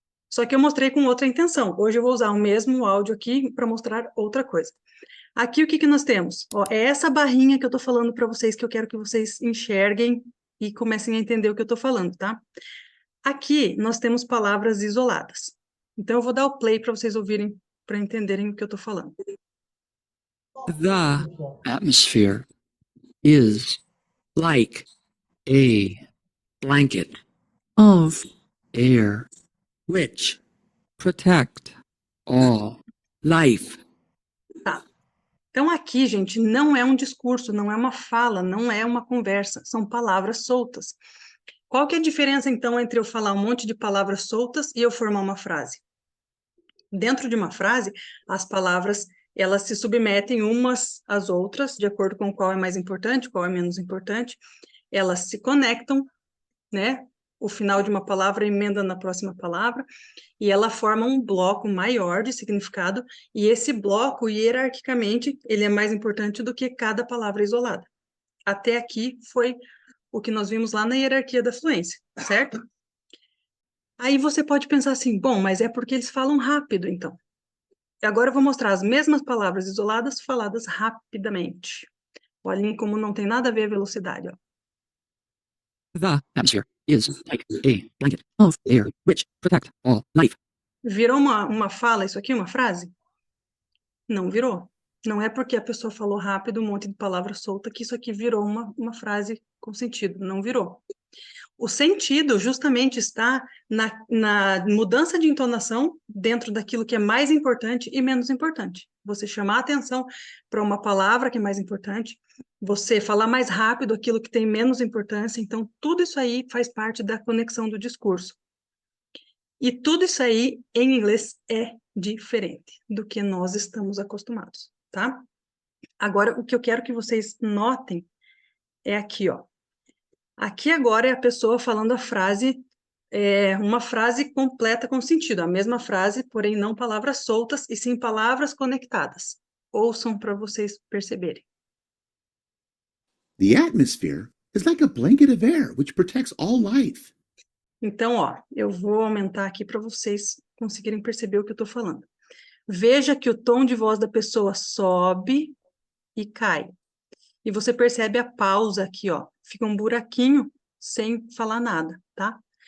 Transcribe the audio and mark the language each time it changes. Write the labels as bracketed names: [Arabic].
[Portuguese] Só que eu mostrei com outra intenção. Hoje eu vou usar o mesmo áudio aqui para mostrar outra coisa. Aqui o que nós temos? Ó, é essa barrinha que eu estou falando para vocês, que eu quero que vocês enxerguem e comecem a entender o que eu estou falando, tá? Aqui nós temos palavras isoladas. Então eu vou dar o play para vocês ouvirem, para entenderem o que eu estou falando. [English] The atmosphere is like a blanket of air which protect all life. [Portuguese] Tá. Então aqui, gente, não é um discurso, não é uma fala, não é uma conversa, são palavras soltas. Qual que é a diferença, então, entre eu falar um monte de palavras soltas e eu formar uma frase? Dentro de uma frase, as palavras, elas se submetem umas às outras, de acordo com qual é mais importante, qual é menos importante. Elas se conectam, né? O final de uma palavra emenda na próxima palavra, e ela forma um bloco maior de significado, e esse bloco, hierarquicamente, ele é mais importante do que cada palavra isolada. Até aqui foi o que nós vimos lá na hierarquia da fluência, certo? Aí você pode pensar assim, bom, mas é porque eles falam rápido, então. Agora eu vou mostrar as mesmas palavras isoladas faladas rapidamente. Olhem como não tem nada a ver a velocidade, ó. [English] The atmosphere is like a blanket of air which protect all life. [Portuguese] Virou uma fala isso aqui, uma frase? Não virou. Não é porque a pessoa falou rápido um monte de palavra solta que isso aqui virou uma frase com sentido. Não virou. O sentido justamente está na mudança de entonação dentro daquilo que é mais importante e menos importante. Você chamar a atenção para uma palavra que é mais importante, você falar mais rápido aquilo que tem menos importância. Então, tudo isso aí faz parte da conexão do discurso. E tudo isso aí, em inglês, é diferente do que nós estamos acostumados, tá? Agora, o que eu quero que vocês notem é aqui, ó. Aqui agora é a pessoa falando a frase, uma frase completa com sentido. A mesma frase, porém não palavras soltas, e sim palavras conectadas. Ouçam para vocês perceberem. [English] The atmosphere is like a blanket of air which protects all life. [Portuguese] Então, ó, eu vou aumentar aqui para vocês conseguirem perceber o que eu estou falando. Veja que o tom de voz da pessoa sobe e cai. E você percebe a pausa aqui, ó. Fica um buraquinho sem falar nada, tá?